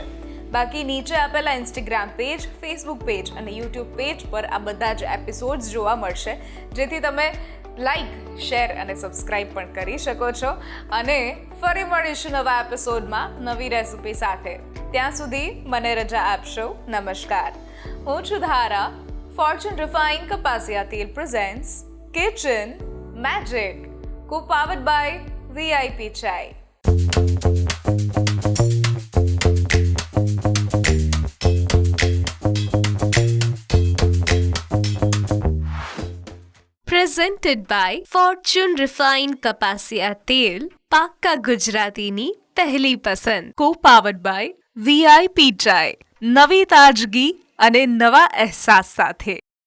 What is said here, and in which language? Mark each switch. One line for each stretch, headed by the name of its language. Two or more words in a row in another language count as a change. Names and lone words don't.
Gujarati: બાકી નીચે આપેલા ઇન્સ્ટાગ્રામ પેજ, ફેસબુક પેજ અને યુટ્યુબ પેજ પર આ બધા જ એપિસોડ્સ જોવા મળશે, જેથી તમે
English: like, share
Gujarati: અને સબસ્ક્રાઈબ પણ કરી શકો છો. અને ફરી મળીશું નવા એપિસોડમાં નવી રેસિપી સાથે. ત્યાં સુધી મને રજા આપશો. નમસ્કાર. હું છું ધારા.
English: Fortune Refined Kapasia Teal presents Kitchen Magic, co-powered by VIP Chai. Presented by Fortune Refined Kapasia Teal,
Gujarati: પાક્કા ગુજરાતીની પહેલી પસંદ.
English: Co-powered by VIP Chai,
Gujarati: નવી તાજગી અને નવા અહેસાસ સાથે.